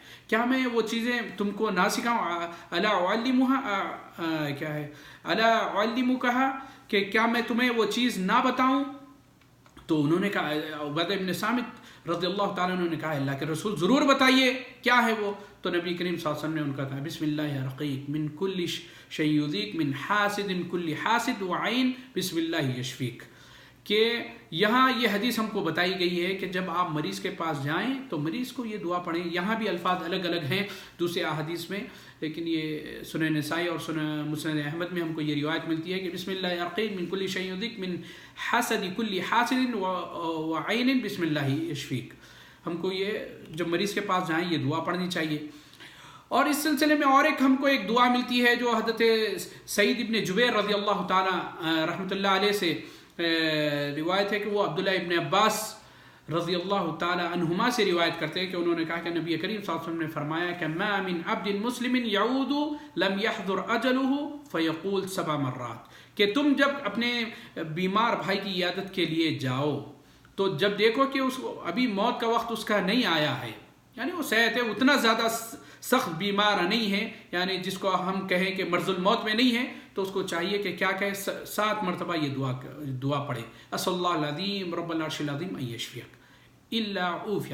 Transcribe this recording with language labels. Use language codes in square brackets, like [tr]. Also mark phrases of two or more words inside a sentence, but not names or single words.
[ur] کیا میں وہ چیزیں تم کو نہ سکھاؤں؟ [ar] الا اعلمها [ur] کیا ہے، [ar] الا اعلمکھا، [ur] کہ کیا میں تمہیں وہ چیز نہ بتاؤں؟ تو انہوں نے کہا، عبادہ ابن صامت [ar] رضی اللہ تعالیٰ عنہ [ur] نے کہا اللہ کے رسول ضرور بتائیے کیا ہے وہ۔ تو نبی کریم [ar] صلی اللہ علیہ وسلم [ur] نے ان کا کہا [ar] بسم اللہ رقیق من کل شیء یؤذیک من حاسد کل حاسد وعین بسم اللہ یشفیک، [ur] کہ یہاں یہ حدیث ہم کو بتائی گئی ہے کہ جب آپ مریض کے پاس جائیں تو مریض کو یہ دعا پڑھیں۔ یہاں بھی الفاظ الگ الگ ہیں دوسرے احادیث میں، لیکن یہ سنن نسائی اور سنن مسند احمد میں ہم کو یہ روایت ملتی ہے کہ بسم اللہ الرقیق من کل شیء یؤذیک من حسد کل حاسد وعین بسم اللہ یشفیک۔ ہم کو یہ جب مریض کے پاس جائیں یہ دعا پڑھنی چاہیے۔ اور اس سلسلے میں اور ہم کو ایک دعا ملتی ہے جو حضرت سعید ابن جبیر [ar] رضی اللہ تعالیٰ رحمۃ اللہ علیہ [ur] سے روایت ہے کہ وہ عبداللہ ابن عباس [ar] رضی اللہ تعالی [ur] عنہما سے روایت کرتے ہیں کہ انہوں نے کہا کہ نبی کریم [ar] صلی اللہ علیہ وسلم [ur] نے فرمایا کہ [ar] ما من عبد مسلم یعود لم يحضر اجلہ فیقول 7 مرات، [ur] کہ تم جب اپنے بیمار بھائی کی عیادت کے لیے جاؤ تو جب دیکھو کہ اس کو ابھی موت کا وقت اس کا نہیں آیا ہے، یعنی وہ صحت ہے، اتنا زیادہ سخت بیمار نہیں ہے، یعنی جس کو ہم کہیں کہ [ar] مرض الموت [ur] میں نہیں ہے، تو اس کو چاہیے کہ کیا کہے 7 مرتبہ یہ دعا پڑھے، [ar] اسأل اللہ العظیم رب العرش العظیم ان یشفیک الا عوفیہ۔